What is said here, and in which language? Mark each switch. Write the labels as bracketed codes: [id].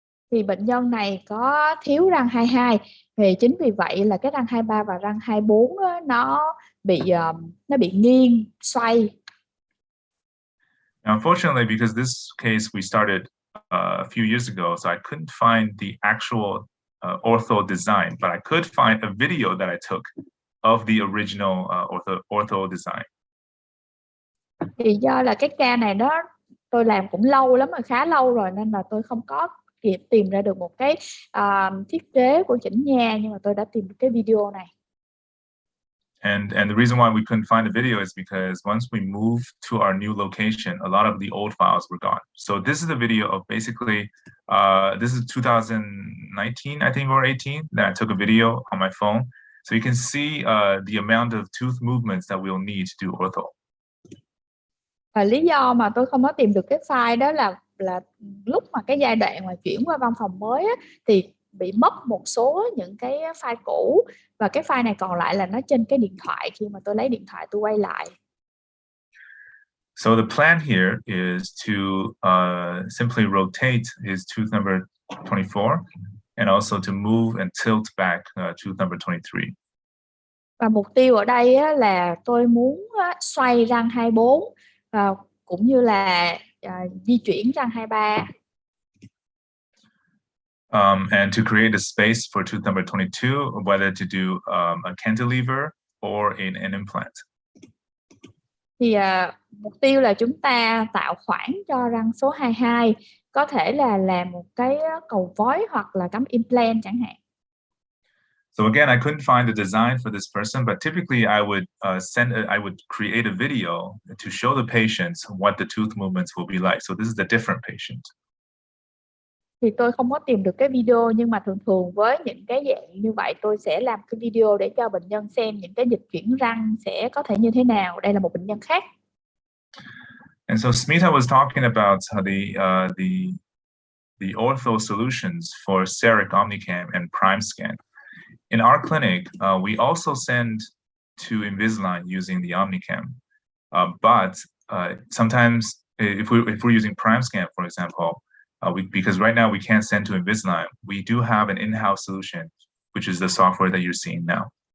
[vi] Thì bệnh nhân này có thiếu răng 22, thì chính vì vậy là cái răng 23 và răng 24 á, nó bị nghiêng, xoay. [en] Now, unfortunately, because this case we started a few years ago, so I couldn't find the actual ortho design, but I could find a video that I took of the original ortho design. [vi] Thì do là cái ca này tôi làm cũng lâu lắm rồi, khá lâu rồi, nên là tôi không có kịp tìm ra được một cái thiết kế của chỉnh nha, nhưng mà tôi đã tìm được cái video này. [en] And the reason why we couldn't find the video is because once we moved to our new location, a lot of the old files were gone. So this is a video of basically, this is 2019, I think, or 18, that I took a video on my phone. So you can see the amount of tooth movements that we'll need to do ortho. [vi] Và lý do mà tôi không có tìm được cái file đó là lúc mà cái giai đoạn mà chuyển qua văn phòng mới á, thì bị mất một số những cái file cũ, và cái file này còn lại là nó trên cái điện thoại khi mà tôi lấy điện thoại tôi quay lại. [en] So the plan here is to simply rotate his tooth number 24 and also to move and tilt back tooth number 23. [vi] Và mục tiêu ở đây á, là tôi muốn xoay răng 24 cũng như là di chuyển răng 23. [en] And to create a space for tooth number 22, whether to do a cantilever or an implant. [vi] Thì mục tiêu là chúng ta tạo khoảng cho răng số 22, có thể là làm một cái cầu vói hoặc là cắm implant chẳng hạn. [en] So again, I couldn't find the design for this person, but typically I would I would create a video to show the patients what the tooth movements will be like. So this is a different patient. [vi] Thì tôi không có tìm được cái video, nhưng mà thường với những cái dạng như vậy tôi sẽ làm cái video để cho bệnh nhân xem những cái dịch chuyển răng sẽ có thể như thế nào. Đây là một bệnh nhân khác. [en] And so Smita was talking about the ortho solutions for Cerec Omnicam and Prime Scan. In our clinic, we also send to Invisalign using the Omnicam, but sometimes if we're using Prime Scan, for example, because right now we can't send to Invisalign, we do have an in-house solution, which is the software that you're seeing now.